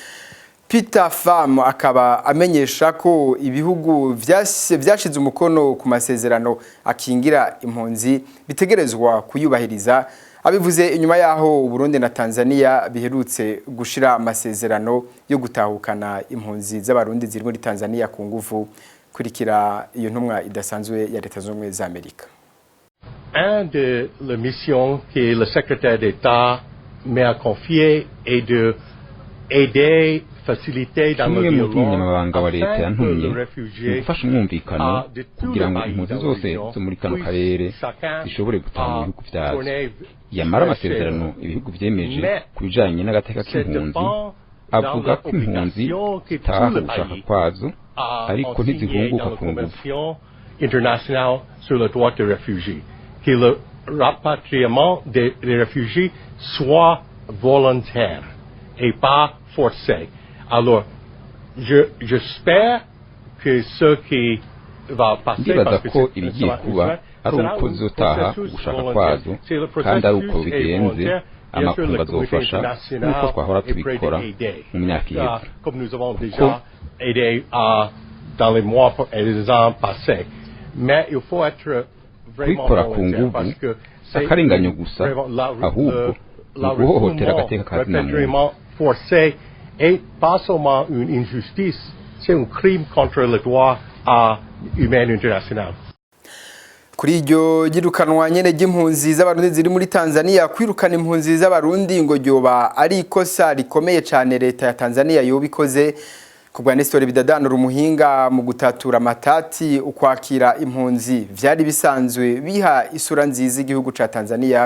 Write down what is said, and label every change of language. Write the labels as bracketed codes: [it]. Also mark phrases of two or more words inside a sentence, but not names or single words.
[rn] Peter Pham akaba amenyesha ko ibihugu vyashize umukono ku masezerano akingira impunzi bitegerezwa kuyubahiriza. Abivuze inyuma yaho Burundi na Tanzania biherutse gushira amasezerano yo gutahukana impunzi z'abarundi ziri muri Tanzania ku nguvu. Kurikira iyo ntumwa idasanzwe ya leta z'ubumwe za Amerika. [fr] Un de la mission que le secrétaire d'État m'a confiée est de aider [rn] kimwe mu by'umunyamabanga wa leta yantumye ni gufasha umwumvikano kugira ngo impunzi zose zo muri kano karere zishobore gutaha mu bihugu byazo. Yamara amasezerano ibihugu byemeje ku bijanye n'agateka k'impunzi avuga ko impunzi zitaha gushaka kwazo ariko ntizihunguka ku nguvu. [fr] International sur le droit de réfugiés, que le rapatriement des réfugiés soit volontaire et pas forcé. Alors, j'espère que ce qui va passer, [rn] ndibaza ko ibigiye kuba ari uko zizotaha gushaka kwazo kandi ari uko bigenze amakungu azofasha nk'uko twahora tubikora mu myaka iheze, kuko [fr] dans les mois et les ans passés. Mais il faut être [rn] kwikora ku nguvu akarenganyo gusa, ahubwo ni uguhohotera agateka ka muntu. [fr] Forcé et pas seulement une injustice, c'est un crime contre le droit humain international. [rn] Kuri iryo girukanwa nyene ry'impunzi z'abarundi ziri muri Tanzania, kwirukana impunzi z'abarundi ngo ryoba ari ikosa rikomeye cyane leta ya Tanzania yobikoze. Kubwa Nestor Bidadanura umuhinga mu gutatura amatati ukwakira impunzi vyari bisanzwe biha isura nziza igihugu ca Tanzania.